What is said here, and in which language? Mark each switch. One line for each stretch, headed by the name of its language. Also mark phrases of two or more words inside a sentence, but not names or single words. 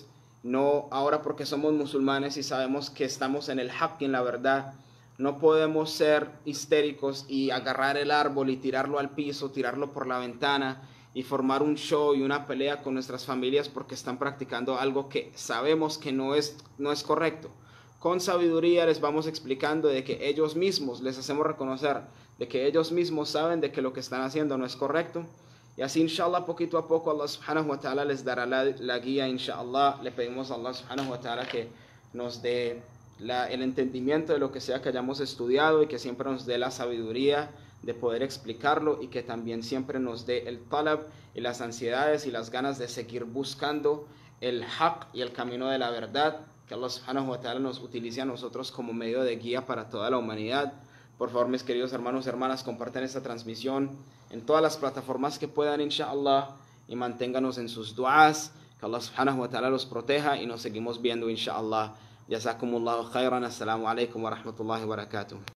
Spanish: No, ahora porque somos musulmanes y sabemos que estamos en el haqq, en la verdad, no podemos ser histéricos y agarrar el árbol y tirarlo al piso, tirarlo por la ventana y formar un show y una pelea con nuestras familias porque están practicando algo que sabemos que no es correcto. Con sabiduría les vamos explicando de que ellos mismos, les hacemos reconocer de que ellos mismos saben de que lo que están haciendo no es correcto. Y así, inshallah, poquito a poco Allah
Arabic: سبحانه وتعالى
Spanish: les dará la guía, inshallah. Le pedimos a Allah
Arabic: سبحانه وتعالى
Spanish: que nos dé el entendimiento de lo que sea que hayamos estudiado y que siempre nos dé la sabiduría de poder explicarlo, y que también siempre nos dé el talab y las ansiedades y las ganas de seguir buscando el haqq y el camino de la verdad. Que Allah
Arabic: سبحانه وتعالى
Spanish: nos utilice a nosotros como medio de guía para toda la humanidad, Por favor, mis queridos hermanos y hermanas, compartan esta transmisión en todas las plataformas que puedan, inshallah, y manténganos en sus duas. Que Allah
Arabic: سبحانه وتعالى
Spanish: los proteja y nos seguimos viendo, inshallah.
Arabic: جزاكم الله خيرا السلام عليكم ورحمة الله وبركاته.